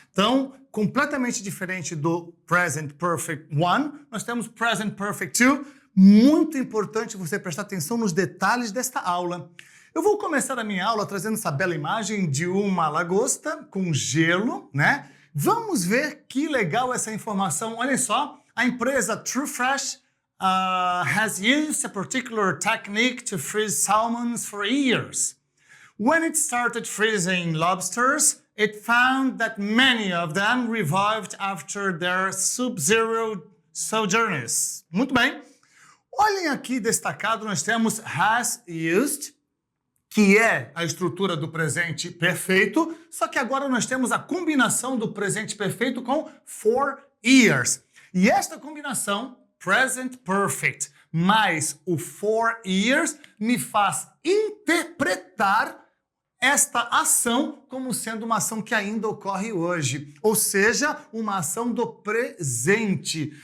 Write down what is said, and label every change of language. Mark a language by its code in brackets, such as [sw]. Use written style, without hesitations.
[pt] Então, completamente diferente do Present Perfect 1, nós temos Present Perfect 2. Muito importante você prestar atenção nos detalhes desta aula. Eu vou começar a minha aula trazendo essa bela imagem de uma lagosta com gelo, né? Vamos ver que legal essa informação. Olha só, a empresa [en] True Fresh has used a particular technique to freeze salmons for years. When it started freezing lobsters, it found that many of them revived after their sub-zero sojourneys. [pt] Muito bem. Olhem aqui destacado, nós temos has used, que é a estrutura do presente perfeito, só que agora nós temos a combinação do presente perfeito com for years. E esta combinação, present perfect, mais o for years, me faz interpretar esta ação como sendo uma ação que ainda ocorre hoje, ou seja, uma ação do presente.